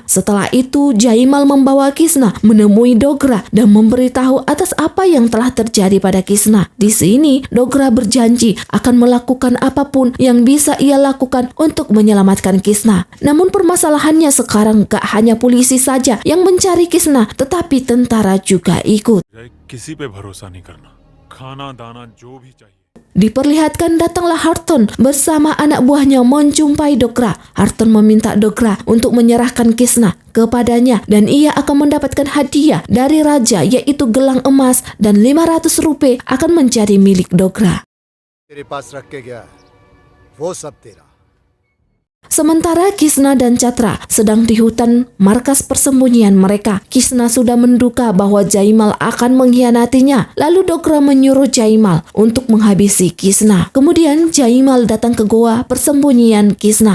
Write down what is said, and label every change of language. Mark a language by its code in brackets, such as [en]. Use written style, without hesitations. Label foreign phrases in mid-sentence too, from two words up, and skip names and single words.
[id] Setelah itu Jaimal membawa Kisna menemui Dogra dan memberitahu atas apa yang telah terjadi pada Kisna. Di sini Dogra berjanji akan melakukan apapun yang bisa ia lakukan untuk menyelamatkan Kisna. Namun permasalahannya sekarang gak hanya polisi saja yang mencari Kisna, tetapi tentara juga ikut. [hi] किसी पे भरोसा नहीं करना खाना दाना जो भी चाहिए [id] Diperlihatkan datanglah Harton bersama anak buahnya menjumpai Dogra. Harton meminta Dogra untuk menyerahkan Krishna kepadanya dan ia akan mendapatkan hadiah dari raja yaitu gelang emas dan 500 rupiah akan menjadi milik Dogra. [hi] तेरे पास रख के गया है, वो सब तेरा। [id] Sementara Krishna dan Chatra sedang di hutan markas persembunyian mereka. Krishna sudah menduga bahwa Jaimal akan mengkhianatinya. Lalu Dogra menyuruh Jaimal untuk menghabisi Krishna. Kemudian Jaimal datang ke goa persembunyian Krishna.